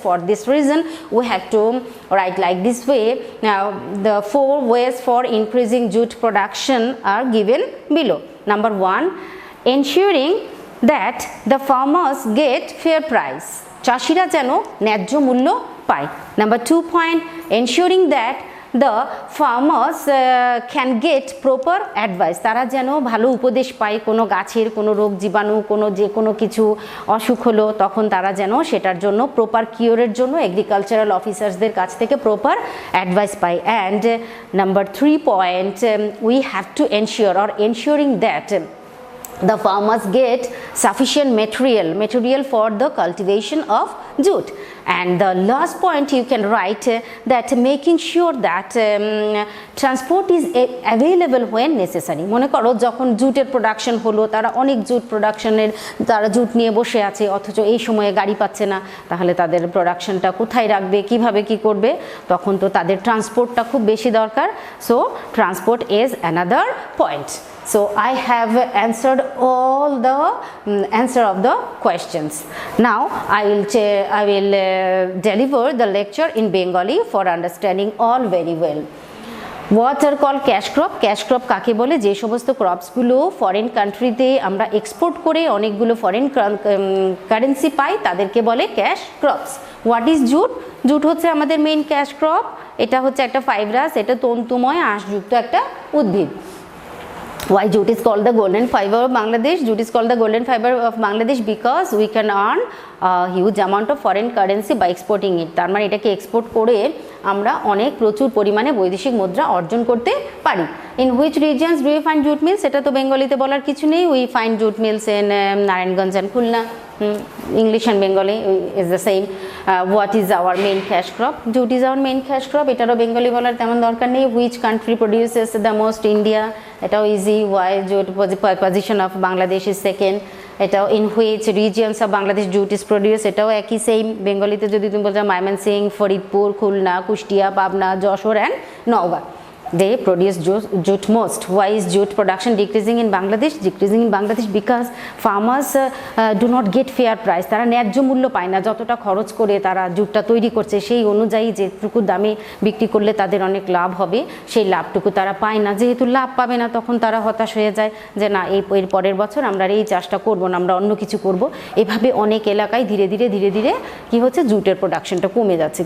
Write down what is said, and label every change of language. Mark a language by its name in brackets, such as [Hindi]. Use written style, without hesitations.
[English] For this reason, we have to write like this way. Now the 4 ways for increasing jute production are given below. Number 1, ensuring that the farmers get fair price, [Bangla] চাষিরা যেন ন্যায্য মূল্য পায়। [English] Number 2 point, ensuring that the farmers can get proper advice, [Bangla] তারা যেন ভালো উপদেশ পায়, কোনো গাছের কোনো রোগ জীবাণু কোনো যে কোনো কিছু অসুখ হলো তখন তারা যেন সেটার জন্য প্রপার কিওরের জন্য এগ্রিকালচারাল অফিসার্সদের কাছ থেকে প্রপার অ্যাডভাইস পায়। [English] And number 3 point, we have to ensure or ensuring that the farmers get sufficient material for the cultivation of jute. And the last point you can write that making sure that transport is available when necessary. [Bangla] মনে করো যখন জুটের production হলো, তারা অনেক jute প্রোডাকশনের তারা jute নিয়ে বসে আছে, অথচ এই সময়ে গাড়ি পাচ্ছে না, তাহলে তাদের প্রোডাকশনটা কোথায় রাখবে, কিভাবে কি করবে, তখন তো তাদের ট্রান্সপোর্টটা খুব বেশি দরকার। [English] So transport is another point. So I have answered all the answer of the questions. Now I will deliver the lecture in Bengali for understanding all very well. What are called cash crop? Cash crop [Bangla] কাকে বলে? যে সমস্ত ক্রপসগুলো foreign কান্ট্রিতে আমরা export করে অনেকগুলো foreign currency পাই তাদেরকে বলে cash crops. [English] What is jute? [Bangla] Jute হচ্ছে আমাদের মেইন ক্যাশ ক্রপ। এটা হচ্ছে একটা ফাইব্রাস, এটা তন্তুময় আঁশযুক্ত একটা উদ্ভিদ। [English] Why jute is called the golden fiber of Bangladesh? Jute is called the golden fiber of Bangladesh because we can earn a huge amount of foreign currency by exporting it. [Bangla] তার মানে এটাকে export করে আমরা অনেক প্রচুর পরিমাণে বৈদেশিক মুদ্রা অর্জন করতে পারি। [English] In which regions do you find jute mills? [Bangla] এটা তো বেঙ্গলিতে বলার কিছু নেই। [English] We find jute mills in Narayanganj and Khulna. English and Bengali is the same. What is our main cash crop? Jute is our main cash crop. [Bangla] এটারও Bengali বলার তেমন দরকার নেই। [English] Which country produces the most? India. [Bangla] এটাও easy. [English] Why jute position of Bangladesh is second. এটাও in which regions of Bangladesh jute is produced? [Bangla] এটাও একই same. বেঙ্গলিতে যদি তুমি বলছো Mymensingh, Faridpur, Khulna, Kushtia, Pabna, Jessore and Naogaon, [English] they produce jute most. Why is jute production decreasing in Bangladesh? Decreasing in Bangladesh because farmers do not get fair price. [Bangla] তারা ন্যায্য মূল্য পায় না, যতটা খরচ করে তারা জুটটা তৈরি করছে সেই অনুযায়ী যেটুকু দামে বিক্রি করলে তাদের অনেক লাভ হবে সেই লাভটুকু তারা পায় না। যেহেতু লাভ পাবে না তখন তারা হতাশ হয়ে যায় যে না এর পরের বছর আমরা এই চাষটা করব না, আমরা অন্য কিছু করব। এভাবে অনেক এলাকায় ধীরে ধীরে কি হচ্ছে, জুটের প্রোডাকশনটা কমে যাচ্ছে।